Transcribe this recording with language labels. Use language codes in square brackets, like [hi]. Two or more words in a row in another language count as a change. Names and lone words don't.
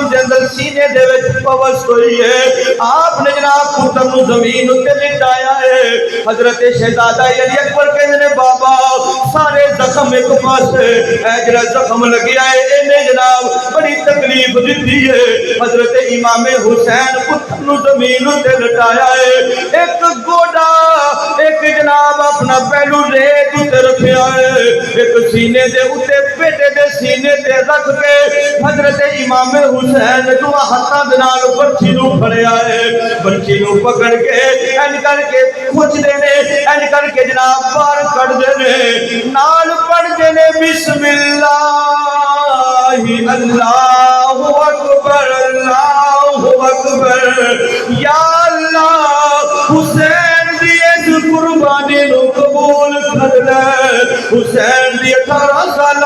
[pa] دے اندر سینے دے وچ پوس ہوئی ہے آپ نے جناب پتر نو زمین تے لٹایا ہے حضرت شہزادہ علی اکبر کہندے نے بابا سارے زخم ایک پاسے اے جڑا زخم لگیا ہے اینے جناب بڑی تکلیف دتی ہے حضرت امام حسین پتر نو زمین تے لٹایا ہے ایک گوڑا ایک جناب اپنا پہلو ریت تے رکھیا ہے ایک سینے دے اوتے بیٹے دے سینے تے رکھ کے حضرت امام حسین دو ہاتھاں دے نال برچھی نو پھڑیا ہے برچھی نو پکڑ کے این کر کے کھچ دے نے این کر کے جناب باہر کڈ دے نے نال پڑھ دے نے [ar] بسم اللہ اللہ اکبر [pa] یا اللہ حسین دی اس قربانی نو قبول کر لے حسین دی 18 سالہ